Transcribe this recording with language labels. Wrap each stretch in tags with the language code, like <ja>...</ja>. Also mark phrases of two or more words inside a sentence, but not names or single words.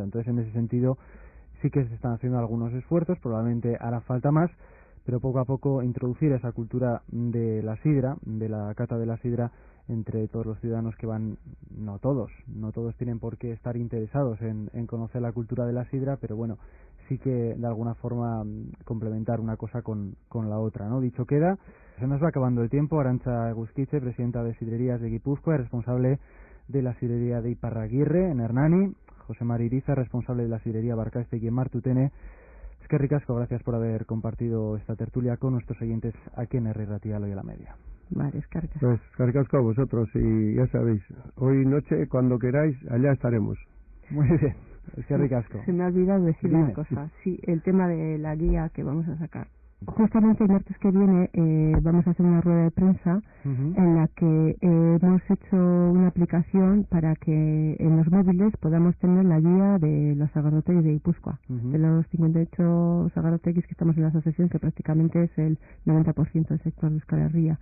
<es>Entonces, en ese sentido, sí que se están haciendo algunos esfuerzos, probablemente hará falta más, pero poco a poco introducir esa cultura de la sidra, de la cata de la sidra, entre todos los ciudadanos que van, no todos tienen por qué estar interesados en conocer la cultura de la sidra, pero bueno, sí que de alguna forma complementar una cosa con la otra, ¿no? Dicho queda, se nos va acabando el tiempo. Arantxa Eguzquiche, presidenta de Sidrerías de Guipúzcoa, responsable de la sidrería de Iparraguirre en Hernani; José Mari Irizar, responsable de la sidrería Barkaestegui en Martutene.</es> <eu>Eskerrik asko,</eu> <es>gracias por haber compartido esta tertulia con nuestros oyentes aquí en Herri Ratia, Loyola Media.</es> <eu>Vale, eskerrik asko.</eu> <es>Pues</es> <eu>eskerrik asko</eu> <es>a vosotros, y ya sabéis, hoy noche, cuando queráis, allá estaremos. Muy bien,</es> <eu>eskerrik asko.</eu> <es>Se me ha olvidado decir una cosa. Sí, el tema de la guía que vamos a sacar. Justamente el martes que viene vamos a hacer una rueda de prensa en la que hemos hecho una aplicación para que en los móviles podamos tener la guía de los sagardoteguis de Guipúzcoa, de los 58 sagardoteguis que estamos en la asociación, que prácticamente es el 90% del sector de Euskal Herria.</es>